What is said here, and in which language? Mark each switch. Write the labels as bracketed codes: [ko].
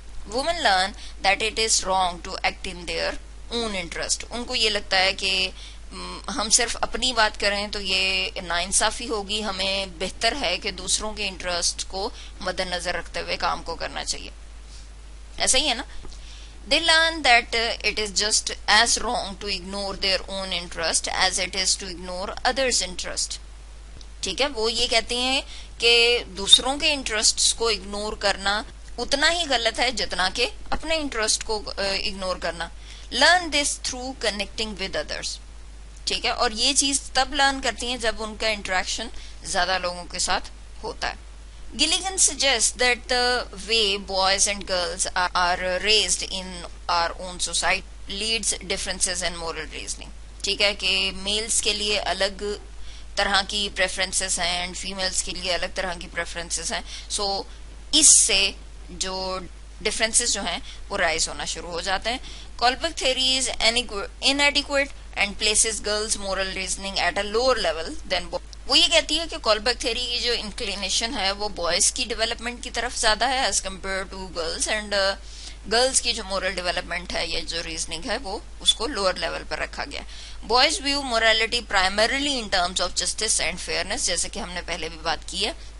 [en] Women learn that it is wrong to act in their own interest. [ur] ان کو یہ لگتا ہے کہ ہم صرف اپنی بات کریں تو یہ ناانصافی ہوگی, ہمیں بہتر ہے کہ دوسروں کے انٹرسٹ کو مد نظر رکھتے ہوئے کام کو کرنا چاہیے. ایسا ہی ہے نا. [en] They learn that it is just as wrong to ignore their own interest as it is to ignore others' interest. [ur] ٹھیک ہے, وہ یہ کہتے ہیں کہ دوسروں کے انٹرسٹس کو اگنور کرنا اتنا ہی غلط ہے جتنا کہ اپنے انٹرسٹ کو اگنور کرنا. [en] Learn this through connecting with others. [ur] ٹھیک ہے, اور یہ چیز تب لرن کرتی ہیں جب ان کا انٹریکشن زیادہ لوگوں کے ساتھ ہوتا ہے. [en] Gilligan suggests that the way boys and girls are raised in our own society leads differences in moral reasoning. [ur] ٹھیک ہے کہ میلز کے لیے الگ طرح کی پریفرنسز ہیں اینڈ فیمیلز کے لیے الگ طرح کی پریفرنسز ہیں. سو اس سے جو ڈفرینسز جو ہیں وہ رائز ہونا شروع ہو جاتے ہیں. [en] Kohlberg theory is inadequate and places girls' moral reasoning at a lower level than boys. [ur] وہ یہ کہتی ہے کہ کولبرگ تھیوری کی جو انکلینیشن ہے وہ بوائز کی ڈیولپمنٹ کی طرف زیادہ ہے as compare to girls, and girls کی جو مورل ڈیولپمنٹ ہے یا جو ریزننگ ہے وہ اس کو لوور لیول پر رکھا گیا. [en] boys view morality primarily in terms of justice and fairness, [ur] جیسے کہ ہم نے پہلے بھی بات کی ہے.